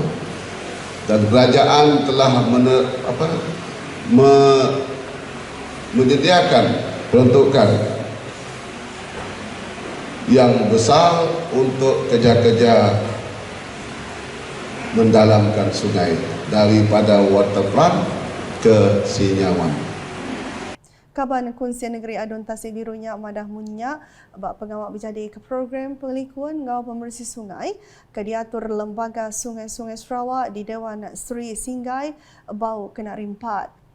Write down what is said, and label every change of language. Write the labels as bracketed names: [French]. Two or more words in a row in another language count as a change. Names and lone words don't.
[Malay] Dan kerajaan telah menyediakan peruntukan yang besar untuk kerja-kerja mendalamkan sungai daripada waterfront ke Sinyawan. [Iban] Kaban Kunsian Negeri Adun Tasik Birunya madah munya bak pengawak berjadi ke program pengelikuan ngau pembersih sungai ke diatur Lembaga Sungai-Sungai Sarawak di Dewan Seri Singgai bau kena rimpat.